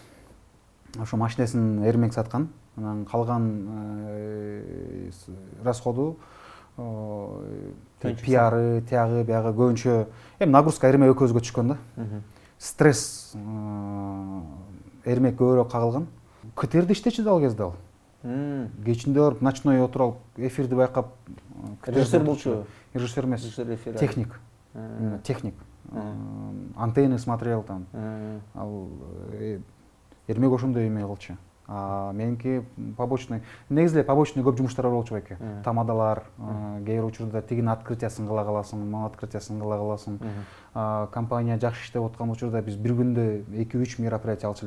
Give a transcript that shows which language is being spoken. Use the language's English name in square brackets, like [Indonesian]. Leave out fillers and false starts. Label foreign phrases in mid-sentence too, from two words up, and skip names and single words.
[Kyrgyz] Ошо машинесин эрмек саткан, анан калган расходу пиары, тиягы, биягы көбүнчө эми нагрузка эрмек экөөбүзгө түшкөн да. Стресс эрмек көбүрөөк кагылган. КТРде иштечү да ал кезде ал. Кечинде барып ночной отуруп алып эфирди байкап. Режиссер болчу. Режиссер эмес. [Russian] Техник. Техник. Антенны смотрел там. [Kyrgyz] Ал эрмек ошондой эме кылчу. Меники побочный, негизи побочный көп жумуштар болчу байке. Тамадалар, кээ бир учурда тигин открытиясын кыла каласың, мына открытиясын кыла каласың. Компания жакшы иштеп аткан учурда биз бир күндө 2-3 мероприятие алчу элек.